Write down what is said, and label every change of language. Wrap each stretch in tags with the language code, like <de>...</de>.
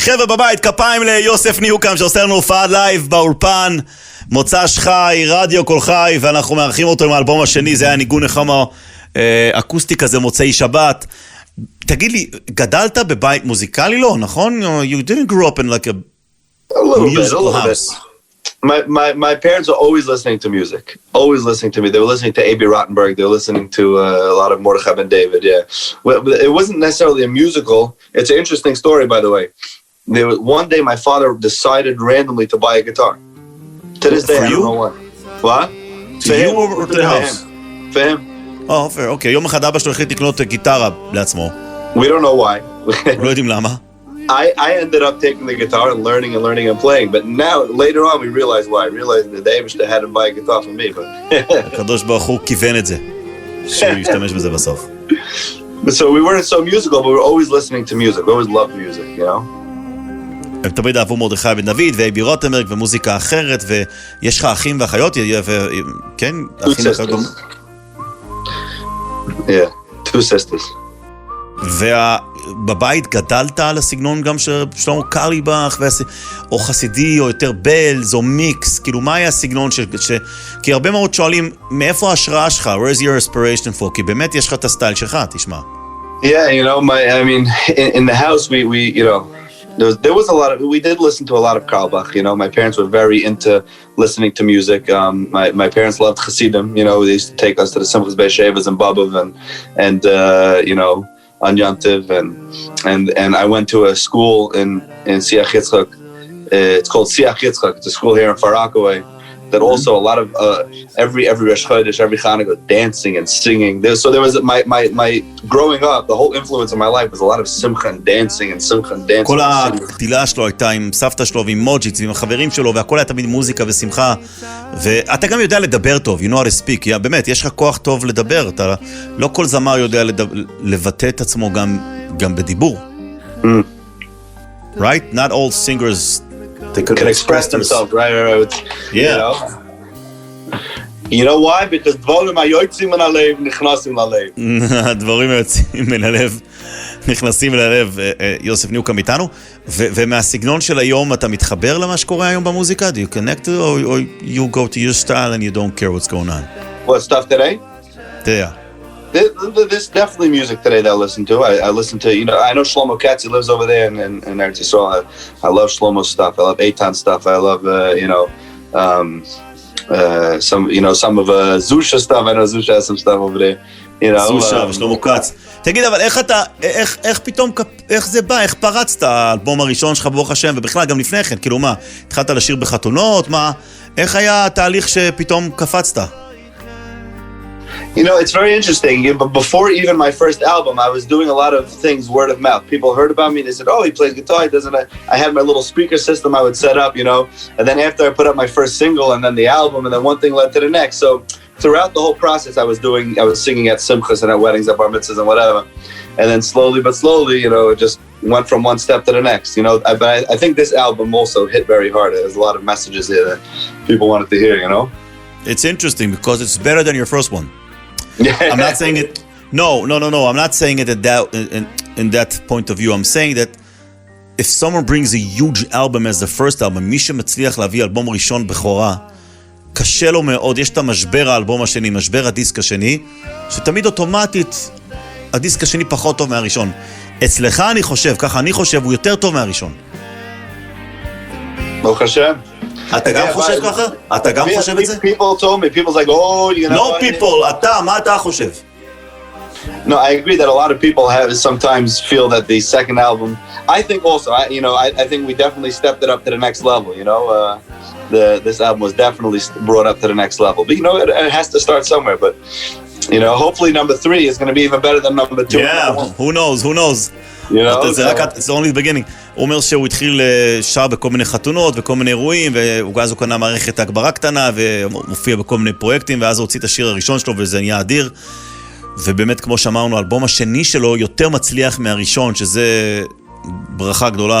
<he>חבר'ה בבית, כפיים ליוסף ניוקומב שעושה לנו הופעה לייב באולפן, מוצא שחי, רדיו כל חי, ואנחנו מארחים אותו עם האלבום השני. זה היה ניגון נחמה אקוסטי כזה, מוצאי שבת. תגיד לי, גדלת בבית מוזיקלי? לא, נכון?</he> <en>You didn't grow up in like a musical house. My parents were always listening to music, always listening to me. They were listening to A.B. Rottenberg. They were listening to a lot of Mordechai Ben David. Yeah, well, it wasn't necessarily a musical. It's an interesting story, by the way. One day, my father decided randomly to buy a guitar. To this day, I don't know why. What? For you or to the house? For him. Oh, fair. Okay.</en> <he>יום אחד אבא שלו החליט לקנות גיטרה לעצמו.</he> <en>We don't know why.</en> <he>לא יודעים למה.</he> <en>I ended up taking the guitar and learning and playing, but now later on we realized why. I realized that David had to buy a guitar for me, but</en> <he>הקדוש ברוך הוא כיוון את זה, שהוא ישתמש בזה בסוף.</he> <en>So we weren't so musical, but we were always listening to music. We always loved music, you know.</en> <he>הם תמיד אהבו מרדכי בן דוד ואייבי רוטנברג ומוזיקה אחרת, ויש לך אחים ואחיות, כן? אחים ואחיות גם.</he> <en>Yeah, two sisters.</en> <he>ובבית גדלת על הסגנון גם של שלמה קרליבך, או חסידי, או יותר בלז, או מיקס, כאילו מה היה הסגנון כי הרבה מאוד שואלים, מאיפה ההשראה שלך?</he> <en>Where's your inspiration for?</en> <he>כי באמת יש לך את הסטייל שלך, תשמע.</he> <en>Yeah, you know, I mean, in the house, we you know, there was a lot of, we did listen to a lot of Karlbach, you know, my parents were very into listening to music. My parents loved Chassidim, you know, they used to take us to the Simchas Be'Shevas and Babov and you know, on Yantiv, and I went to a school in Siach Yitzchak. It's called Siach Yitzchak. It's a school here in Far Rockaway that also a lot of every Rosh Chodesh, every Chanukah, dancing and singing. So there was my growing up. The whole influence of my life was a lot of simcha and dancing and simcha and dancing.</en> <he>כל הגדילה שלו הייתה עם סבתא שלו ועם מוג'יץ ועם החברים שלו, והכל היה תמיד מוזיקה ושמחה. ואתה גם יודע לדבר טוב,</he> <en>you know how to speak.</en> <he>באמת, יש לך כוח טוב לדבר. לא כל זמר יודע לבטא את עצמו גם בדיבור.</he> <en>Right? Not all singers they can express themselves, right? Yeah. You know why? Because</en> <he>דברים היוצאים מן הלב נכנסים ללב. הדברים היוצאים מן הלב נכנסים ללב. יוסף ניוקומב איתנו, ומהסגנון של היום אתה מתחבר למה שקורה היום במוזיקה?</he> <en>Do you connect or you go to your style and you don't care what's going on? What stuff today? Yeah. There's definitely music today that I listen to. I listen to, you know, I know Shlomo Katz, he lives over there in Eretz Yisrael. I love Shlomo's stuff. I love Eitan stuff. I love, you know, some of Zusha stuff. I know Zusha has some stuff over there. you know.</en> <he>סושה ושלמה קץ. תגיד, אבל איך פתאום, איך זה בא? איך פרצת האלבום הראשון שלך ברוך השם, ובכלל גם לפני כן, כאילו מה, התחלת לשיר בחתונות, מה, איך היה התהליך שפתאום קפצת?</he> <en>You know, it's very interesting. But before even my first album, I was doing a lot of things word of mouth. People heard about me. They said, "Oh, he plays guitar. He doesn't." I had my little speaker system I would set up, you know. And then after I put up my first single, and then the album, and then one thing led to the next. So throughout the whole process, I was singing at simchas and at weddings, at bar mitzvahs and whatever. And then slowly but slowly, you know, it just went from one step to the next. You know, but I think this album also hit very hard. There's a lot of messages here that people wanted to hear. You know, It's interesting because it's better than your first one. I'm not saying it. No. I'm not saying it in that point of view. I'm saying that if someone brings a huge album as the first album,</en> <he>מי שמצליח להביא אלבום ראשון בכורה, קשה לו מאוד. יש את המשבר האלבום השני, משבר הדיסק השני, שתמיד אוטומטית הדיסק השני פחות טוב מהראשון. אצלך אני חושב, ככה אני חושב, הוא יותר טוב מהראשון. ברוך השם. אתה גם חושב ככה? אתה גם חושב את זה?</he> <en>People told me, people's like, oh, you know. No people,</en> <he>אתה, מה אתה חושב?</he> <en>No, I agree that a lot of people sometimes feel that the second album, I think also, I think we definitely stepped it up to the next level, you know. This album was definitely brought up to the next level. But, you know, it has to start somewhere. But, you know, hopefully number 3 is going to be even better than number 2. Yeah, who knows? You know, it's only the beginning.</en> <he>הוא אומר שהוא התחיל שר בכל מיני חתונות וכל מיני אירועים, ואז הוא קנה מערכת הגברה קטנה ומופיע בכל מיני פרויקטים, ואז הוא הוציא את השיר הראשון שלו וזה נהיה אדיר. ובאמת כמו שאמרנו, האלבום השני שלו יותר מצליח מהראשון, שזה ברכה גדולה.</he>